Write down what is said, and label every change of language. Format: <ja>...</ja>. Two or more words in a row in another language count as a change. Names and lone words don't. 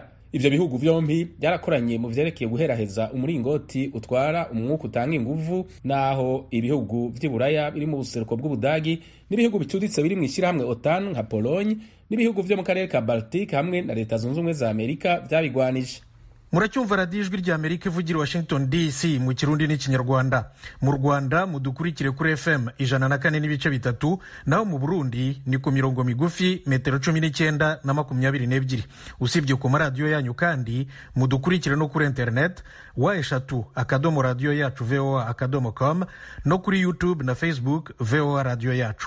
<rn>Ivyo bihugu vyompi byarakoranye mu vyerekeye guheraheza umuringoti utwara umwuka utanga inguvu, naho ibihugu vy'Iburaya biri mu buseruko bw'Ubudagi n'ibihugu bicuditse biri mw'ishirahamwe OTAN nka Pologne n'ibihugu vyo mu karere ka Baltic hamwe na leta zunze ubumwe za Amerika vyabigwanije.</rn> <rw>muracyumva radiyo ijwi ry'Amerika ivugira Washington DC mu kirundi n'ikinyarwanda. Mu Rwanda mudukurikire kuri FM 104.3, naho mu Burundi ni ku mirongo migufi metero 19 na 22. Usibye ku maradiyo yanyu kandi mudukurikire no kuri internet wa@radioyacu.voa.com no kuri YouTube na Facebook VOA Radio Yacu.</rw>